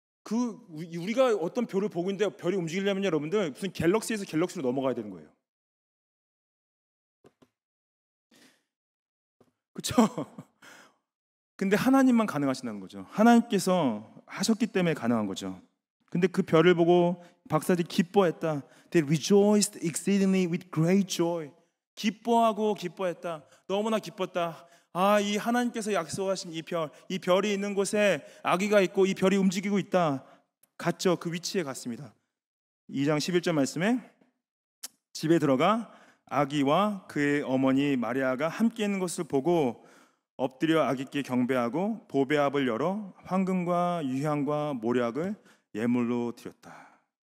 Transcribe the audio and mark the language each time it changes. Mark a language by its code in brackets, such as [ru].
[ko] 우리가 어떤 별을 보고 있는데 별이 움직이려면 여러분들 무슨 갤럭시에서 갤럭시로 넘어가야 되는 거예요. 그렇죠? 근데 하나님만 가능하신다는 거죠. 하나님께서 하셨기 때문에 가능한 거죠. 근데 그 별을 보고 박사들이 기뻐했다. [en] They rejoiced exceedingly with great joy. [ko] 기뻐했다. 너무나 기뻤다. 이 하나님께서 약속하신 이 별이 있는 곳에 아기가 있고 이 별이 움직이고 있다. 갔죠. 그 위치에 갔습니다. 2장 11절 말씀에 집에 들어가 아기와 그의 어머니 마리아가 함께 있는 것을 보고 엎드려 아기께 경배하고 보배압을 열어 황금과 유향과 모략을 예물로 드렸다.